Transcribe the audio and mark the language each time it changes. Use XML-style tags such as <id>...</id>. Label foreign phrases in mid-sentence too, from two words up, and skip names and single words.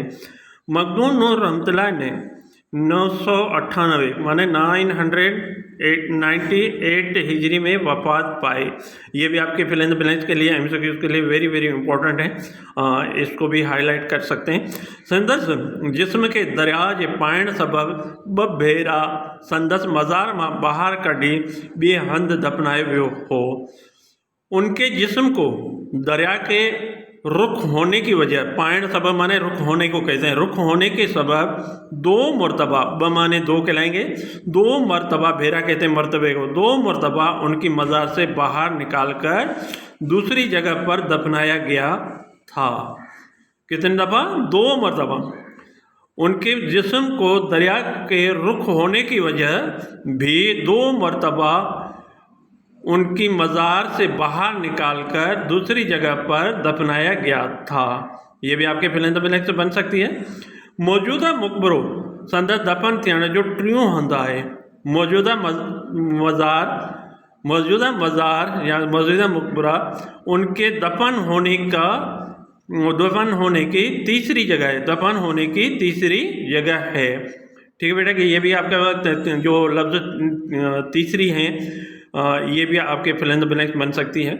<ur>مخدوم نور رحمت اللہ نے 998 مانے 998 ہجری میں وفات پائی. یہ بھی آپ کے</ur> <en>fill in the blanks</en> <ur>کے لیے ایم سی کیوز کے لیے</ur> <en>very very important</en> <ur>ہے، اس کو بھی ہائی لائٹ کر سکتے ہیں.</ur> <sd>संदस जिस्म के दरिया जे पाइण सबब 2 भेरा संदस मज़ार मां ॿाहिरि कढी ॿिए हंधि दफनायो वियो हो।</sd> <ur>ان کے جسم کو دریا کے رخ ہونے کی وجہ,</ur> <sd>पाइण सबब</sd> <ur>مانے رخ ہونے کو کہتے ہیں، رخ ہونے کے سبب 2 مرتبہ، ب مانے 2 کہلائیں گے، 2 مرتبہ، بھیرا کہتے ہیں مرتبے کو، 2 مرتبہ ان کی مزار سے باہر نکال کر دوسری جگہ پر دفنایا گیا تھا. کتنے دفعہ؟ 2 مرتبہ. ان کے جسم کو دریا کے رخ ہونے کی وجہ بھی 2 مرتبہ ان کی مزار سے باہر نکال کر دوسری جگہ پر دفنایا گیا تھا. یہ بھی آپ کے</ur> <en>fill in the blanks</en> <ur>سے بن سکتی ہے.</ur> <sd>मौजूदा मकबरो संदस दफन थियण जो 3 हंधि आहे।</sd> <ur>موجودہ مزار یا موجودہ مقبرہ ان کے دفن ہونے کی تیسری جگہ ہے، دفن ہونے کی تیسری جگہ ہے. ٹھیک ہے بیٹا، کہ یہ بھی آپ کا جو لفظ تیسری ہیں یہ بھی آپ کے</ur> <en>fill in the blanks</en> <ur>بن سکتی ہے.</ur>